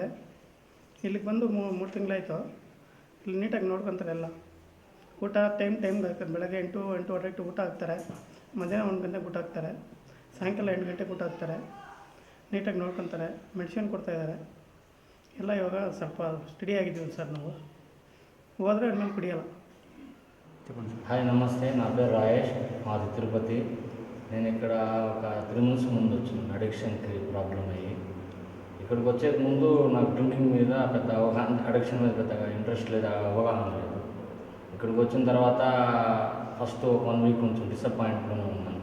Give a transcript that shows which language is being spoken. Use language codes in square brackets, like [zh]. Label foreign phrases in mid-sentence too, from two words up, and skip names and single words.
[kn] ಇಲ್ಲಿಗೆ ಬಂದು 3 ತಿಂಗಳಾಯಿತು. ಇಲ್ಲಿ ನೀಟಾಗಿ ನೋಡ್ಕೊತಾರೆ ಎಲ್ಲ. ಊಟ ಟೈಮ್ಗೆ ಹಾಕ್ತಾರೆ. ಬೆಳಗ್ಗೆ 8-8:30 ಊಟ ಹಾಕ್ತಾರೆ. ಮಧ್ಯಾಹ್ನ 1 ಗಂಟೆಗೆ ಊಟ ಹಾಕ್ತಾರೆ. ಸಾಯಂಕಾಲ 8 ಗಂಟೆಗೆ ಊಟ ಹಾಕ್ತಾರೆ. ನೀಟಾಗಿ ನೋಡ್ಕೊತಾರೆ. ಮೆಡಿಸಿನ್ ಕೊಡ್ತಾಯಿದ್ದಾರೆ ಎಲ್ಲ. ಇವಾಗ ಸ್ವಲ್ಪ ಸ್ಟಡಿ ಆಗಿದ್ದೀವಿ సర్. ನಾವು ಹೋದರೆ ಆಮೇಲೆ కుడియాల. [te] హాయ్ నమస్తే, నా పేరు రాయేష్, మాది తిరుపతి. నేను ఇక్కడ ఒక 3 months ముందు వచ్చాను. అడిక్షన్కి ప్రాబ్లం అయ్యి ఇక్కడికి వచ్చే ముందు నాకు డ్రింకింగ్ మీద పెద్ద అవగాహన, అడిక్షన్ మీద పెద్దగా ఇంట్రెస్ట్ లేదు, అవగాహన లేదు. ఇక్కడికి వచ్చిన తర్వాత ఫస్ట్ 1 week కొంచెం డిసప్పాయింట్లోనే ఉన్నాను.